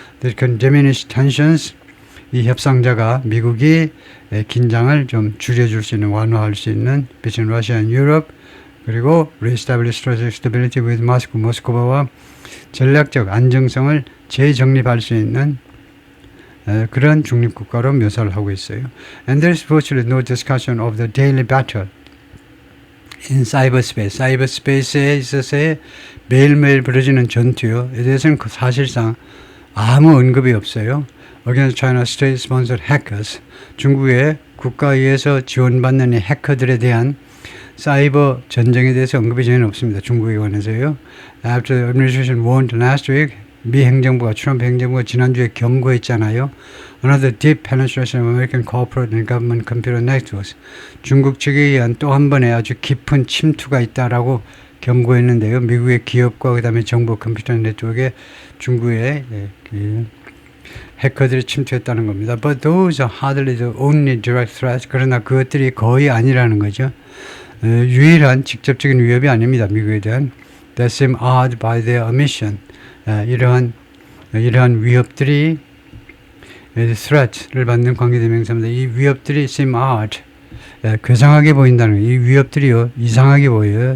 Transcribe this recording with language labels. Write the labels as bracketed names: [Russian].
[Korean] There can diminish tensions 이 협상자가 미국이 긴장을 좀 줄여줄 수 있는 완화할 수 있는 between Russia and Europe 그리고 reestablish strategic stability with Moscow 모스크바와 전략적 안정성을 재정립할 수 있는 그런 중립국가로 묘사를 하고 있어요. [English] And there is virtually no discussion of the daily battle in cyberspace. [Korean] 사이버스페이스에 있어서의 매일매일 벌어지는 전투에 대해서는 사실상 아무 언급이 없어요. [English] Against China state-sponsored hackers. [Korean] 중국의 국가에 의해서 지원받는 해커들에 대한 사이버 전쟁에 대해서 언급이 전혀 없습니다. 중국에 관해서요. After the administration warned last week, 미 행정부가 트럼프 행정부가 지난주에 경고했잖아요. [English] Another deep penetration of American corporate and government computer networks. [Korean] 중국 측에 의한 또 한 번의 아주 깊은 침투가 있다라고 경고했는데요. 미국의 기업과 그다음에 정부 컴퓨터 네트워크에 중국의 해커들이 침투했다는 겁니다. [English] But those are hardly the only direct threats. [Korean] 그러나 그것들이 거의 아니라는 거죠. 유일한 직접적인 위협이 아닙니다. 미국에 대한. [English] That seem odd by their omission. [Korean] 이러한 위협들이 threat를 받는 관계대명사입니다. 이 위협들이 seem odd. 괴상하게 보인다는 거예요. 이 위협들이요 이상하게 보여요.